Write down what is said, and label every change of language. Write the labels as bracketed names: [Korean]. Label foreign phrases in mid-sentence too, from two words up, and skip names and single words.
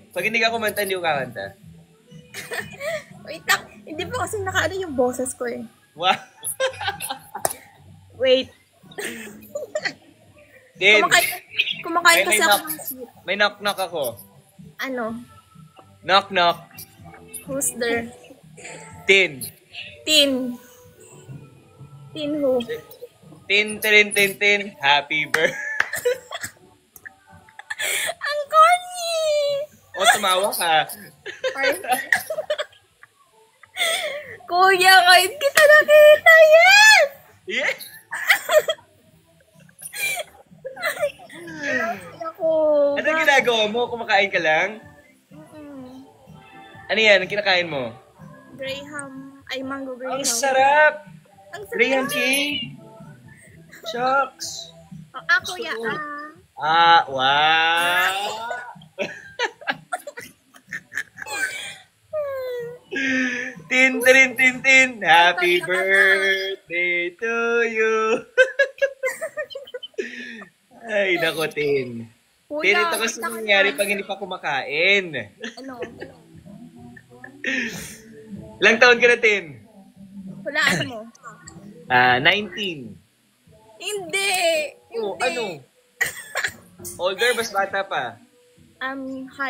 [Filipino] Pag hindi ka kumanta, hindi ko kakanta. Wait lang. Hindi pa kasi nakaano yung boses ko eh. Wow. Wait. Din. Kumakain kasi ako ng sweet. May knock-knock ako. Ano? [English] Knock-knock. Who's there? Tin. Tin. Tin who? Tin, tin, tin, tin. Happy birthday. [Filipino] Ang corny! O, tumawa ka. Kuya, kahit kita nakita, yes! Yes. Ako. Ano ginagawa mo? Kumakain ka lang? Ano yan? Ang kinakain mo? Graham. Ay, mango Graham. Ang sarap! Ang sarap. Graham cake! Shucks! Ako, ya. [English] Wow! Tin, tin, tin, tin. Happy birthday to you. [Filipino] Ay, nako, Tin. Tin, ito kasi nangyari pag hindi pa kumakain. Ano? Ilang taon ka na, Tin? Hulaan mo. 19. Hindi. Oh, ano? Older, mas bata pa.